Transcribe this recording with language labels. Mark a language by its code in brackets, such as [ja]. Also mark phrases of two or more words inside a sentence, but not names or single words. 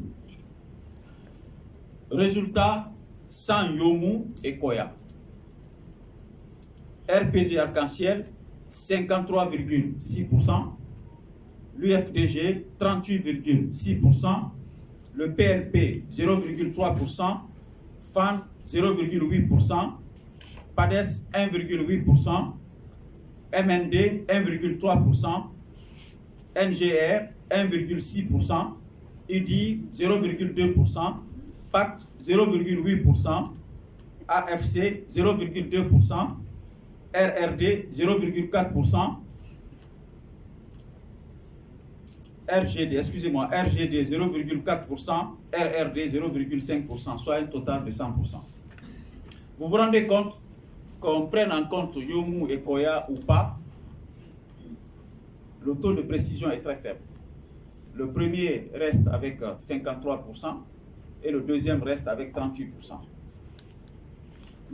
[fr] Résultat sans Yomu et Koya. RPG Arc-en-Ciel, 53,6%. L'UFDG, 38,6%. Le PLP, 0,3%. FAN, 0,8%. PADES, 1,8%. MND, 1,3%. NGR, 1,6%. UDI, 0,2%. PACT, 0,8%. AFC, 0,2%. RRD, 0,4%. RGD 0,4%, RRD 0,5%, soit un total de 100%. Vous vous rendez compte qu'on prenne en compte Yomu et Koya ou pas, le taux de précision est très faible. Le premier reste avec 53% et le deuxième reste avec 38%.